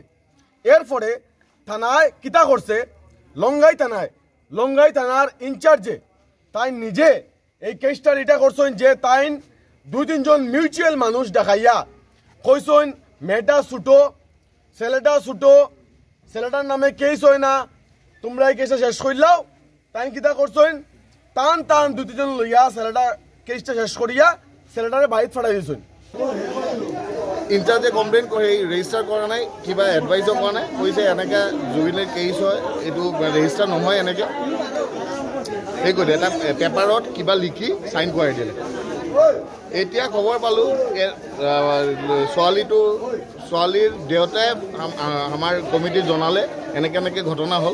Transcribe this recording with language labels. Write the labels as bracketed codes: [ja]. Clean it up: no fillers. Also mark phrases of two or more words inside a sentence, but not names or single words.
[syl] এরপরে থানায় কিতা করছে, লঙ্গাই থানার ইনচার্জে তাই নিজে এই কেসটা এটা করছেন যে তাই 2-3 জন মিউচুয়াল মানুষ দেখাইয়া কইছেন মেয়েটা ছুটো, ছেলেটা ছুটো, ছেলেটার নামে কেস হয় না, তোমরা এই কেসটা শেষ করলাও। তাই কিতা করছেন, টান 2-3 জন লইয়া ছেলেটা কেসটা শেষ করিয়া ছেলেটারে বাড়িতে ফাটাই দিয়েছেন। [as] ইনচার্জে কমপ্লেইন করে ৰেজিষ্টাৰ কৰা নাই, কিবা এডভাইজো কৰা নাই, কৈছে এনেকৈ জুবিলেৰ কেছ হয়, এইটো ৰেজিষ্টাৰ নহয়, এনেকৈ সেই কৰি এটা পেপাৰত কিবা লিখি চাইন কৰাই দিলে। এতিয়া খবৰ পালোঁ ছোৱালীৰ দেউতাই আমাৰ কমিটি জনালে এনেকৈ ঘটনা হ'ল।